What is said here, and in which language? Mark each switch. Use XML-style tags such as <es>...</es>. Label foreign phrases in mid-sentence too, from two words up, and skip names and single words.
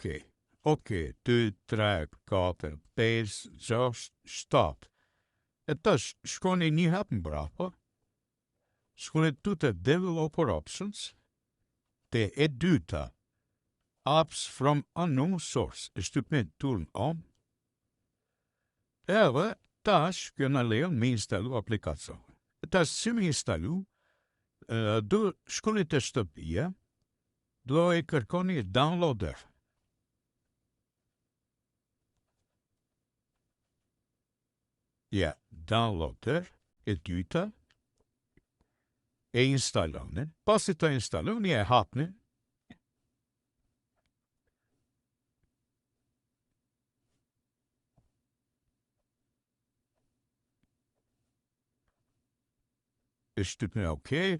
<sq>OK, 2, 3, 4, 5, 6, 7. E tash, shkoni një hap në brapa, shkoni tu të Developer Options, të e dyta, Apps from Unknown Source, e shtypni</sq> <en>turn on,</en> <sq>edhe tash kjo në lejon me instalu aplikacion. E tash si me instalu, do shkoni të shtëpia, do e kërkoni downloader. Ja, downloader, e dyta, e instaloni, pasi të instaloni e hapni, e shtypni OK,</sq>